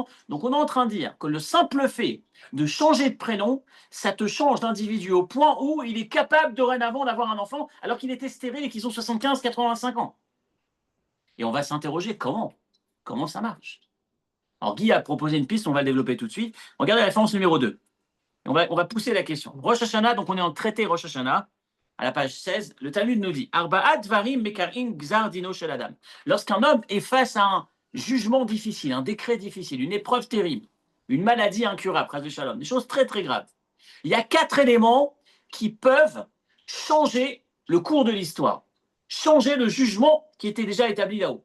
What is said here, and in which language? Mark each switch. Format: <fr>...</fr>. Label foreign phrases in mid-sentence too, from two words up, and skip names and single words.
<fr>Donc on est en train de dire que le simple fait de changer de prénom, ça te change d'individu au point où il est capable dorénavant d'avoir un enfant alors qu'il était stérile et qu'ils ont 75, 85 ans. Et on va s'interroger comment ça marche. Alors, Guy a proposé une piste, on va le développer tout de suite. Regardez la référence numéro 2. On va pousser la question. Rosh Hashanah, donc on est en traité Rosh Hashanah, à la page 16, le Talmud nous dit</fr> <he>ארבעה דברים מקרעין גזר דינו של אדם.</he> <fr>Lorsqu'un homme est face à un jugement difficile, un décret difficile, une épreuve terrible, une maladie incurable, phrase de shalom, des choses très très graves, il y a 4 éléments qui peuvent changer le cours de l'histoire, changer le jugement qui était déjà établi là-haut.</fr>